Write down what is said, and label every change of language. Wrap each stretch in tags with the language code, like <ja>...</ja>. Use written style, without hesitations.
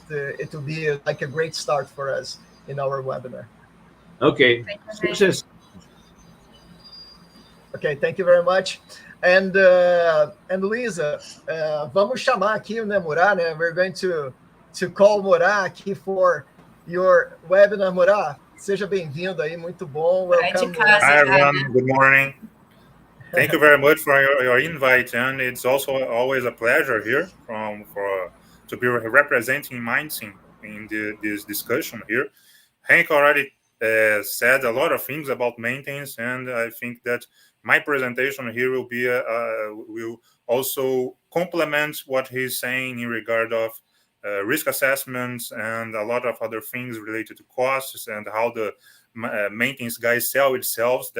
<en>It will be like a great start for us in our webinar. Okay, success. Okay, thank you very much. And Luisa,</en> <pt>vamos chamar aqui o Murad, né?</pt> <en>We're going to call Murad aqui for your webinar.</en> <pt>Murad, seja bem-vindo aí, muito bom.</pt> <en>Welcome. Hi everyone, good morning. Thank you very much for your invite, and it's also always a pleasure here to be representing MindSIM in this discussion here. Henk already said a lot of things about maintenance, and I think that my presentation here will also complement what he's saying in regard of risk assessments and a lot of other things related to costs and how the maintenance guys sell itself.</en>